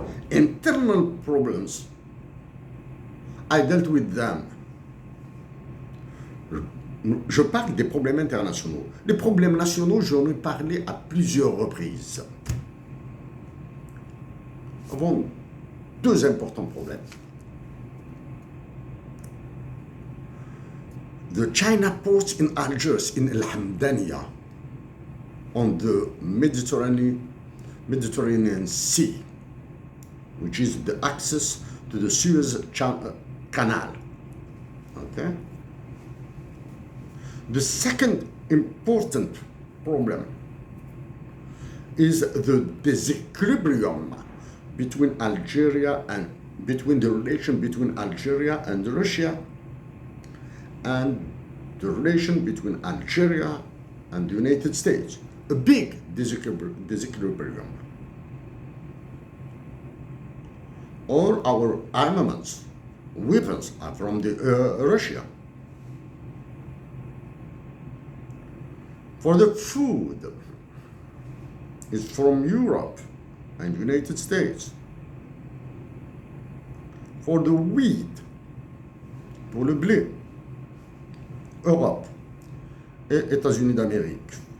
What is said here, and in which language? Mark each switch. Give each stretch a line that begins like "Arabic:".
English: Internal problems, I dealt with them.
French: Je parle des problèmes internationaux. Les problèmes nationaux, j'en ai parlé à plusieurs reprises. Nous avons deux importants problèmes.
English: The China ports in Algiers, in El Hamdaniya, on the Mediterranean Sea, which is the access to the Suez Canal. Okay? The second important problem is the disequilibrium between Algeria and between the relation between Algeria and Russia, and the relation between Algeria and the United States. a big disequilibrium. All our armaments, weapons are from Russia. For the food, it's from Europe and United States. For the wheat,
French: pour le blé, Europe et États-Unis d'Amérique.